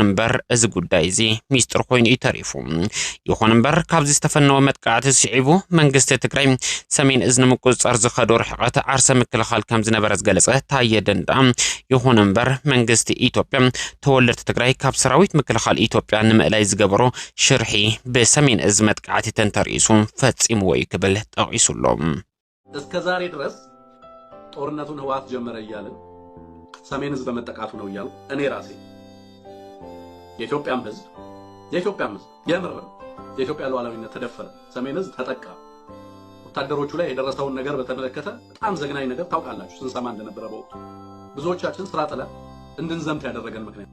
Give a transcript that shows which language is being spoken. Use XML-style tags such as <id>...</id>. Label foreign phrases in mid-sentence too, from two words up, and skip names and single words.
<ti>እምበር እዚ ጉዳይ እዚ ሚስጥር ኮይኑ ይተሪፉ ይኹን እምበር ካብዚ ዝተፈነወ መጥቃዕቲ ስዒቡ መንግስቲ ትግራይ ሰሜን እዝ ንምቁጽጻር ዝኸዶ ርሕቀት ዓርሰ ምክልኻል ከም ዝነበረ ዝገለጸ ታየ ደንደዓ ይኹን እምበር መንግስቲ ኢትዮጵያ ተወለድቲ ትግራይ ካብ ሰራዊት ምክልኻል ኢትዮጵያ ንምእላይ ዝገበሮ ሽርሒ በሰሜን እዝ መጥቃዕቲ ተንተሪሱ ፈጺሙ ወይ ክብል ጠቂሱሎም</ti> <am>እስከ ዛሬ ድረስ ጦርነቱን ህዋት ጀመረ ይያልን ሰሜን ህዝብ በመጠቃቱ ነው ይያሉ እኔ ራሴ የኢትዮጵያም ህዝብ የምር የኢትዮጵያ ሉዓላዊነት ተደፈረ ሰሜን ህዝብ ተጠቃ ወታደሮቹ ላይ የደረሰውን ነገር በተመለከተ በጣም ዘግናኝ ነገር ታውቃላችሁ ስንሰማ እንደነበረ በወቅቱ ብዙዎቻችን ስራ ጥለን እንድንዘምት ያደረገን ምክንያት</am>